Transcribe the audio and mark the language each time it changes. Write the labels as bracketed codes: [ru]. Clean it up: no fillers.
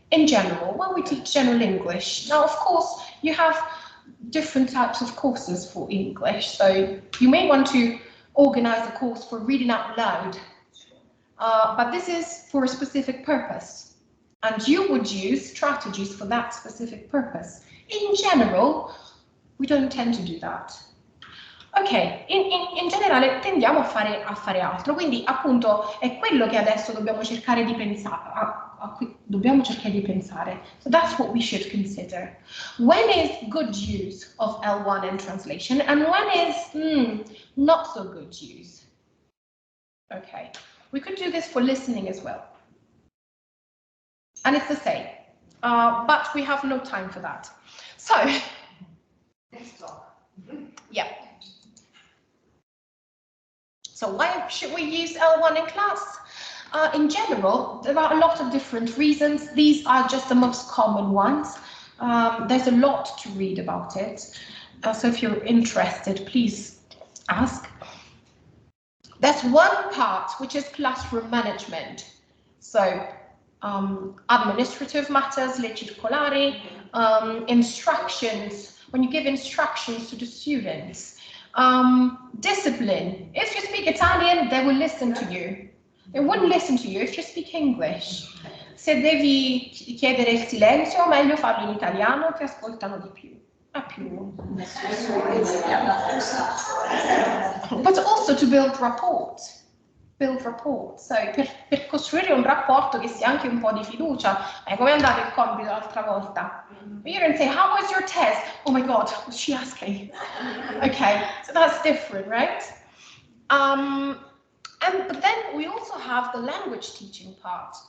[en] In general, when we teach general English, now of course you have different types of courses for English, so you may want to organize a course for reading out loud, but this is for a specific purpose, and you would use strategies for that specific purpose. In general, we don't tend to do that. [it] Ok, in generale tendiamo a fare altro, quindi appunto è quello che adesso dobbiamo cercare di pensare, dobbiamo cercare di pensare. [en] So that's what we should consider. When is good use of L1 in translation and when is not so good use? Okay, we could do this for listening as well. And it's the same, but we have no time for that. So, Next talk. yeah. So why should we use L1 in class? In general, there are a lot of different reasons. These are just the most common ones. There's a lot to read about it. So if you're interested, please ask. There's one part which is classroom management. So administrative matters, [it] le circolari, [en] instructions, when you give instructions to the students. Discipline. If you speak Italian, they will listen to you. They wouldn't listen to you if you speak English. [it] Se devi chiedere il silenzio, meglio farlo in italiano, ti ascoltano di più. [en] But also to build rapport. [it] So, per costruire un rapporto che sia anche un po' di fiducia. Come è andato il compito l'altra volta? [en] You don't say, how was your test? Oh my God, was she asking? Okay, so that's different, right? But then we also have the language teaching part.